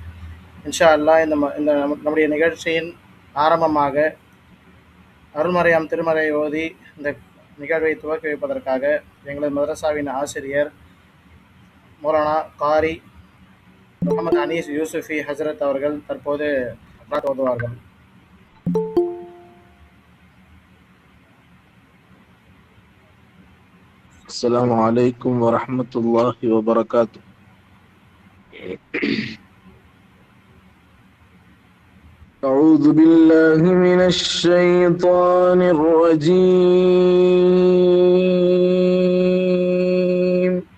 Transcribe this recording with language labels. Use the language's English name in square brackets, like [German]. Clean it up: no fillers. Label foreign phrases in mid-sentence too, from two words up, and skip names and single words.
[Arabic] إن شاء الله [Tamil] இந்த நம்முடைய நிகழ்ச்சியின் ஆரம்பமாக அருள்மறையாம் திருமறை ஓதி இந்த நிகழ்வை துவக்கி வைப்பதற்காக எங்களது மதரசாவின் ஆசிரியர் மௌலானா காரி முகமது அனீஸ் யூசுஃபி ஹசரத் அவர்கள் தற்போது ஓதுவார்கள். [Arabic] السلام عليكم ورحمة الله وبركاته. أعوذ بالله من الشيطان الرجيم.